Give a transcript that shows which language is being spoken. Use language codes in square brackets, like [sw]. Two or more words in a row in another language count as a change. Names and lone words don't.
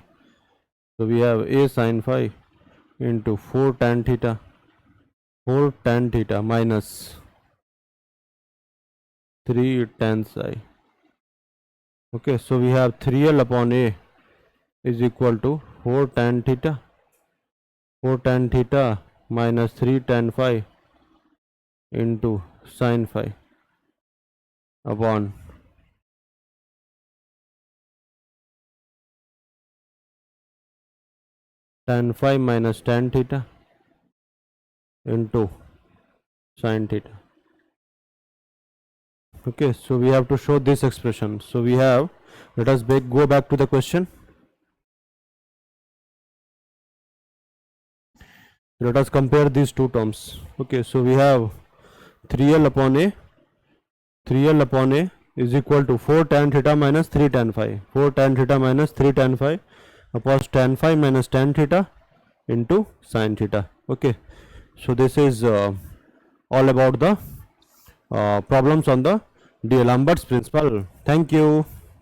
[en] So we have A sin phi into 4 tan theta minus 3 tan psi. Okay, so we have 3L upon A is equal to 4 tan theta minus 3 tan phi into sin phi upon tan phi minus tan theta into sin theta. Okay, so we have to show this expression. So we have, let us go back to the question. Let us compare these two terms. Okay, so we have 3L upon A is equal to 4 tan theta minus 3 tan phi. 4 tan theta minus 3 tan phi upon tan phi minus tan theta into sin theta. Okay, so this is all about the problems on the D'Alembert's principle. Thank you.